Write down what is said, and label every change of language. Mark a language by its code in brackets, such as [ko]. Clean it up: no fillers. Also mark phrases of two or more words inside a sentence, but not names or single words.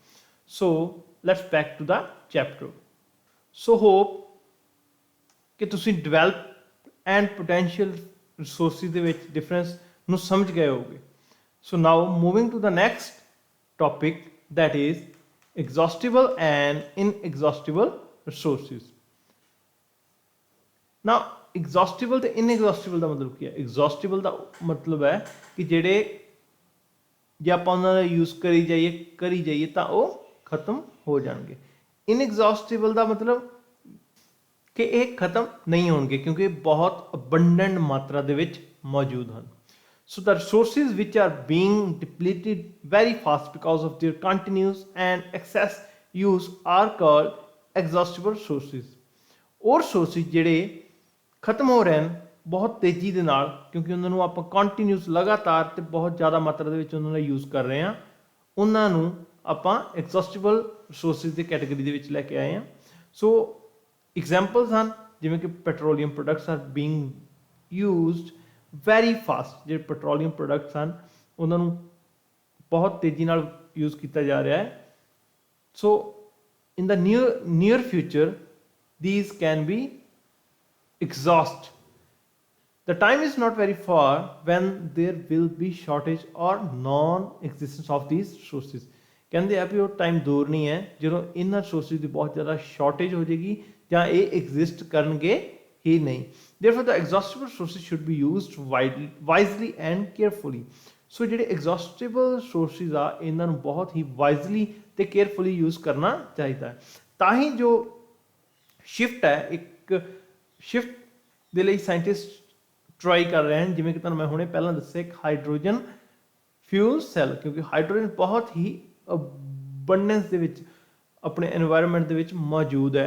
[en] So let's back to the chapter. so hope [pa] ਕਿ ਤੁਸੀਂ [en] develop and potential resources [pa] ਦੇ ਵਿੱਚ ਡਿਫਰੈਂਸ ਨੂੰ ਸਮਝ ਗਏ ਹੋਗੇ। [en] So now moving to the next topic that is exhaustible and inexhaustible resources. Now exhaustible [pa] ਤੇ inexhaustible ਦਾ ਮਤਲਬ ਕੀ ਹੈ? exhaustible ਦਾ ਮਤਲਬ ਹੈ ਕਿ ਜਿਹੜੇ ਜੇ ਆਪਾਂ ਉਹਨਾਂ ਦਾ ਯੂਜ਼ ਕਰੀ ਜਾਈਏ ਤਾਂ ਉਹ ਖਤਮ ਹੋ ਜਾਣਗੇ। inexhaustible ਦਾ ਮਤਲਬ ਕਿ ਇਹ ਖਤਮ ਨਹੀਂ ਹੋਣਗੇ ਕਿਉਂਕਿ ਇਹ ਬਹੁਤ abundant ਮਾਤਰਾ ਦੇ ਵਿੱਚ ਮੌਜੂਦ ਹਨ। [en] So the resources which are being depleted very fast because of their continuous and excess use are called exhaustible resources. [pa] और resources ਜਿਹੜੇ ਖਤਮ ਹੋ ਰਹੇ ਹਨ ਬਹੁਤ ਤੇਜ਼ੀ ਦੇ ਨਾਲ ਕਿਉਂਕਿ ਉਹਨਾਂ ਨੂੰ ਆਪਾਂ ਕੰਟੀਨਿਊਸ ਲਗਾਤਾਰ ਤੇ ਬਹੁਤ ਜ਼ਿਆਦਾ ਮਾਤਰਾ ਦੇ ਵਿੱਚ ਉਹਨਾਂ ਦਾ ਯੂਜ਼ ਕਰ ਰਹੇ ਹਾਂ, ਉਹਨਾਂ ਨੂੰ ਆਪਾਂ [en] exhaustible resources [pa] ਦੀ ਕੈਟਾਗਰੀ ਦੇ ਵਿੱਚ ਲੈ ਕੇ ਆਏ ਹਾਂ। [en] So examples [pa] ਹਨ ਜਿਵੇਂ ਕਿ [en] petroleum products are being used very fast. [pa] ਜਿਹੜੇ [en] petroleum products [pa] ਹਨ ਉਹਨਾਂ ਨੂੰ ਬਹੁਤ ਤੇਜ਼ੀ ਨਾਲ ਯੂਜ਼ ਕੀਤਾ ਜਾ ਰਿਹਾ ਹੈ। [en] So in the near future these can be exhaust. The time is not very far when there will be shortage or non-existence of these resources. [pa] ਕਹਿੰਦੇ ਆ ਵੀ ਉਹ ਟਾਈਮ ਦੂਰ ਨਹੀਂ ਹੈ ਜਦੋਂ ਇਹਨਾਂ ਰਿਸੋਰਸਿਸ ਦੀ ਬਹੁਤ ਜ਼ਿਆਦਾ ਸ਼ਾਰਟੇਜ ਹੋ ਜਾਏਗੀ ਜਾਂ ਇਹ ਐਗਜ਼ਿਸਟ ਕਰਨਗੇ ਹੀ ਨਹੀਂ। [en] Therefore the exhaustible resources should be used wisely and carefully. [pa] ਸੋ ਜਿਹੜੇ [en] exhaustible resources [pa] ਆ ਇਹਨਾਂ ਨੂੰ ਬਹੁਤ ਹੀ ਵਾਈਜ਼ਲੀ ਤੇ ਕੇਅਰਫੁਲੀ ਯੂਜ਼ ਕਰਨਾ ਚਾਹੀਦਾ ਹੈ। ਤਾਂ ਹੀ ਜੋ ਸ਼ਿਫਟ ਹੈ ਇੱਕ ਸ਼ਿਫਟ ਦੇ ਲਈ [en] scientist try [pa] ਕਰ ਰਹੇ ਹਨ, ਜਿਵੇਂ ਕਿ ਤੁਹਾਨੂੰ ਮੈਂ ਹੁਣੇ ਪਹਿਲਾਂ ਦੱਸਿਆ ਇੱਕ [en] hydrogen fuel cell, [pa] ਕਿਉਂਕਿ ਹਾਈਡਰੋਜਨ ਬਹੁਤ ਹੀ ਅਬੰਡੈਂਸ ਦੇ ਵਿੱਚ ਆਪਣੇ ਐਨਵਾਇਰਨਮੈਂਟ ਦੇ ਵਿੱਚ ਮੌਜੂਦ ਹੈ।